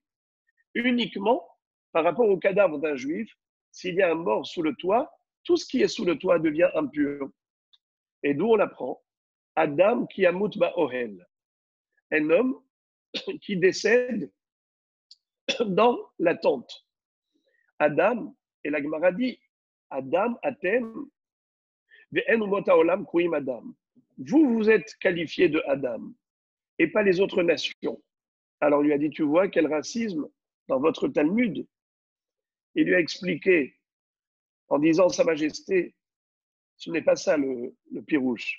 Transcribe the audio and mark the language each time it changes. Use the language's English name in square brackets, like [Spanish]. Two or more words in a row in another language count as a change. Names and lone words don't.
[French] Uniquement, par rapport au cadavre d'un juif, s'il y a un mort sous le toit, tout ce qui est sous le toit devient impur. Et d'où on apprend [Hebrew] אדם כי ימות באהל, [French] un homme qui décède dans la tente. Adam, et la Gemara dit, [Hebrew] אדם אתם ואין אומות העולם קרויים אדם. [French] Vous êtes qualifié de Adam, et pas les autres nations. Alors il lui a dit, tu vois quel racisme dans votre Talmud. Il lui a expliqué en disant, Sa Majesté, ce n'est pas ça le pirouche.